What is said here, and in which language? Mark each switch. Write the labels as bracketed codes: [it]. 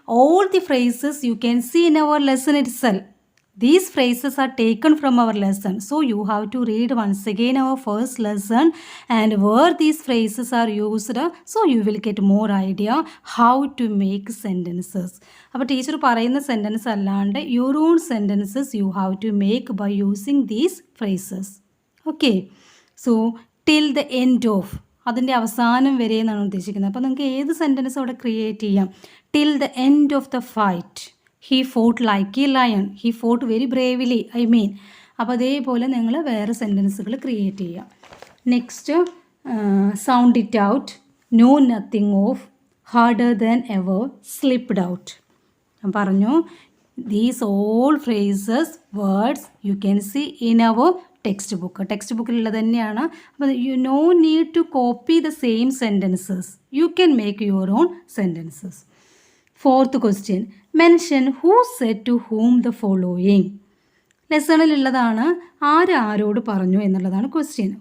[en] All the phrases you can see in our lesson itself. These phrases are taken from our lesson. So you have to read once again our first lesson and where these phrases are used. So you will get more idea how to make sentences. [ml] അപ്പോൾ teacher പറയുന്ന sentence അല്ലാണ്ട് [en] your own sentences you have to make by using these phrases. Okay. So till the end of. [ml] അതിൻ്റെ അവസാനം വരെ എന്നാണ് ഉദ്ദേശിക്കുന്നത്. അപ്പോൾ നിങ്ങൾക്ക് ഏത് സെൻറ്റൻസ് അവിടെ ക്രിയേറ്റ് ചെയ്യാം. [en] Till the end of the fight. He fought like a lion. He fought very bravely. [ml] അപ്പോൾ അതേപോലെ നിങ്ങൾ വേറെ സെൻറ്റൻസുകൾ ക്രിയേറ്റ് ചെയ്യുക. Next, sound it out. [en] No nothing off. Harder than ever. Slipped out. [ml] ഞാൻ പറഞ്ഞു [en] These all phrases, words you can see in our textbook. [ml] Text ബുക്കിലുള്ളത് തന്നെയാണ്. [en] അപ്പോൾ you no need to copy the same sentences. You can make your own sentences. Fourth question, mention who said to whom the following. [ml] ലെസണിലുള്ളതാണ് ആരോട് പറഞ്ഞു എന്നുള്ളതാണ് question.